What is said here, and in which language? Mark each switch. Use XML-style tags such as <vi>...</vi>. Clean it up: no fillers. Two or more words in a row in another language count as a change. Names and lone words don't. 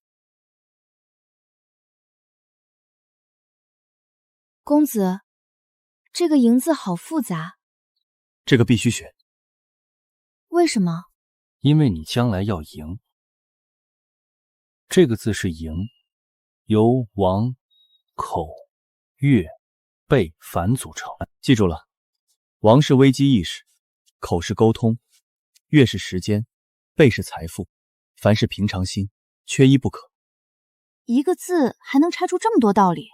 <zh>公子，這個贏字好複雜。這個必須學。為什麼？因為你將來要贏。這個字是贏，由王、口、月、背反组成。记住了，王是危机意识，口是沟通，月是时间，背是财富，凡是平常心，缺一不可。一个字还能拆出这么多道理？</zh>